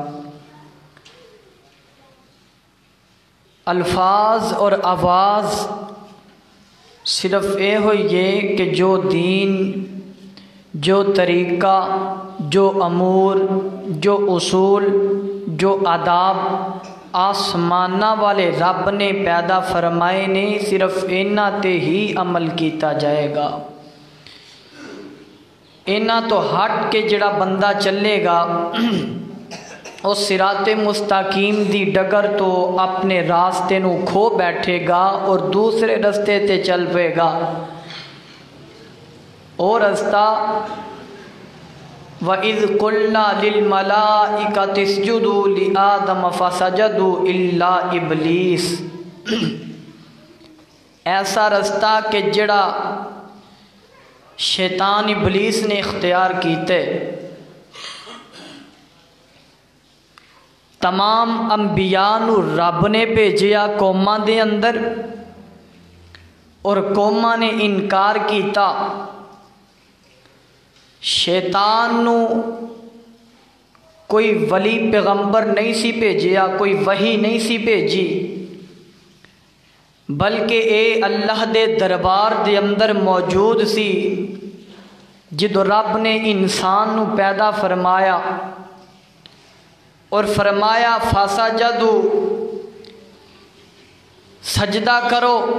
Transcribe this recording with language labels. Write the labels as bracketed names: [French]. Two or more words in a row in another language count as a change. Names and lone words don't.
[Punjabi] الفاظ اور آواز صرف یہ ہوئی ہے کہ جو دین، جو طریقہ، جو امور، جو اصول، جو آداب آسمانہ والے رب نے پیدا فرمائے نے، صرف انہاں تے ہی عمل کیتا جائے گا۔ انہاں تو ہٹ کے جڑا بندہ چلے گا اس صراط مستقیم دی ڈگر تو اپنے راستے نو کھو بیٹھے گا اور دوسرے رستے تے چل پے گا۔ اور رستہ [Arabic] وَإِذْ قُلْنَا لِلْمَلَائِكَةِ اسْجُدُوا لِآدَمَ فَسَجَدُوا إِلَّا إِبْلِيسَ، [Punjabi] ایسا رستہ کہ جڑا شیطان ابلیس نے اختیار کیتے۔ تمام انبیاء نو رب نے بھیجیا قوماں دے اندر، اور قوماں نے انکار کیتا۔ شیطان نو کوئی ولی پیغمبر نہیں سی بھیجیا، کوئی وحی نہیں سی بھیجی، بلکہ اے اللہ دے دربار دے اندر موجود سی جدو رب نے انسان نو پیدا فرمایا اور فرمایا فسجدوا، سجدہ کرو۔